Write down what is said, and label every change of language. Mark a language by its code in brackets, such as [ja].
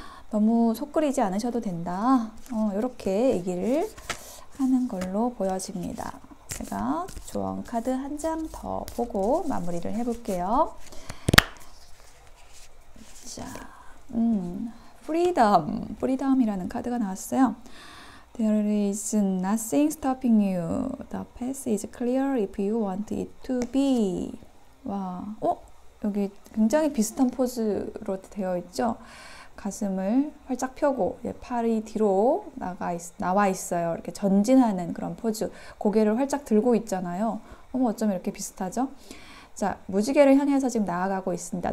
[ko] 너무 속 끓이지 않으셔도 된다. 이렇게 얘기를 하는 걸로 보여집니다. 제가 조언 카드 한 장 더 보고 마무리를 해볼게요. 자, freedom이라는 카드가 나왔어요. [en] There is nothing stopping you. The path is clear if you want it to be. [ko] 와, 여기 굉장히 비슷한 포즈로 되어 있죠? 가슴을 활짝 펴고 팔이 뒤로 나와 있어요. 이렇게 전진하는 그런 포즈. 고개를 활짝 들고 있잖아요. 어쩜 이렇게 비슷하죠? 자, 무지개를 향해서 지금 나아가고 있습니다.